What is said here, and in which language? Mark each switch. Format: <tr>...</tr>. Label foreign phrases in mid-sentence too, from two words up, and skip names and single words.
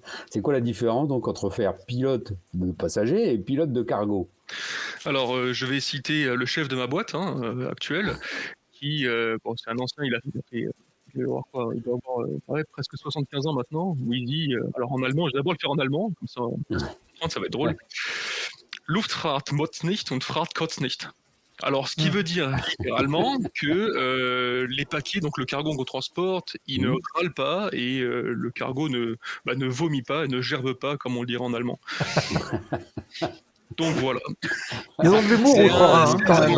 <fr>C'est quoi la différence donc entre faire pilote de passager et pilote de cargo? Alors je vais citer le chef de ma boîte actuelle, qui c'est un ancien, il doit avoir presque 75 ans maintenant, où il dit, alors en allemand, je vais d'abord le faire en allemand, comme ça va être drôle.</fr> <de>Luftfahrt motzt nicht und Fahrt kotzt nicht.</de> <fr>Alors, ce qui veut dire littéralement que les paquets, donc le cargo qu'on transporte, il ne râle pas et le cargo ne vomit pas, ne gerbe pas, comme on le dirait en allemand. Donc voilà. Ils ont de l'humour outre-Rhin, quand même.</fr>